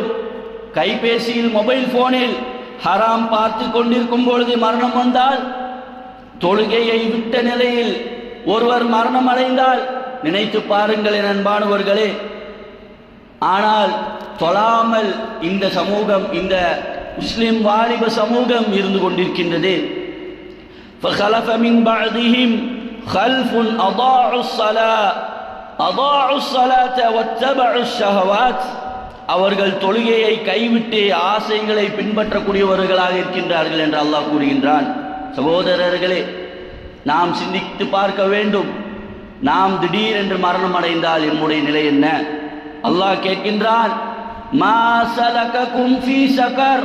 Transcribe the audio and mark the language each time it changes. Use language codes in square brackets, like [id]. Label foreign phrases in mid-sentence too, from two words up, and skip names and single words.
[ta] கைபேசியில், [en] mobile phone [ta] ஹராம் பார்த்து கொண்டிருக்கும் பொழுது மரணம் வந்தால், தொழுகையை விட்ட நிலையில் ஒருவர் மரணம் அடைந்தால் நினைத்து பாருங்கள் என் அன்பானவர்களே. ஆனால் தொழாமல் இந்த சமூகம், இந்த முஸ்லிம் வாலிப சமூகம் இருந்து கொண்டிருக்கின்றது. [ar] فخلف من بعدهم خلف أضاعوا الصلاة واتبعوا الشهوات. [ta] அவர்கள் தொழுகையை கைவிட்டு ஆசைகளை பின்பற்றக்கூடியவர்களாக இருக்கின்றார்கள் என்று அல்லாஹ் கூறுகின்றான். சகோதரர்களே, நாம் சிந்தித்து பார்க்க வேண்டும். நாம் திடீரென்று மரணம் அடைந்தால் நம்முடைய நிலை என்ன? அல்லாஹ் கேட்கின்றான், [ar] ما سلككم في سقر.